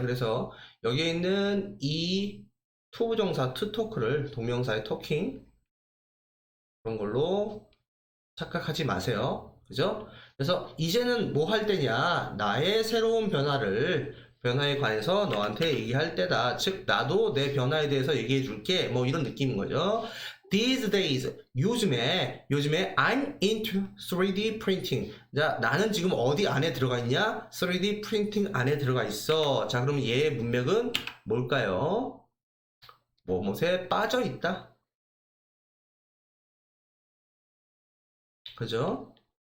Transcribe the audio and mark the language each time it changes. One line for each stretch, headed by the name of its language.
Korean: 그래서 여기에 있는 이 to 부정사 to talk를 동명사의 talking 그런 걸로 착각하지 마세요. 그죠? 그래서 이제는 뭐 할 때냐? 나의 새로운 변화에 관해서 너한테 얘기할 때다. 즉 나도 내 변화에 대해서 얘기해 줄게. 뭐 이런 느낌인 거죠.
English: These days,
Korean: 요즘에
English: I'm into 3D printing.
Korean: 자, 나는 지금 어디 안에 들어가 있냐? 3D printing 안에 들어가 있어. 자, 그럼 얘의 문맥은 뭘까요? 뭐뭐에 빠져 있다. 그죠?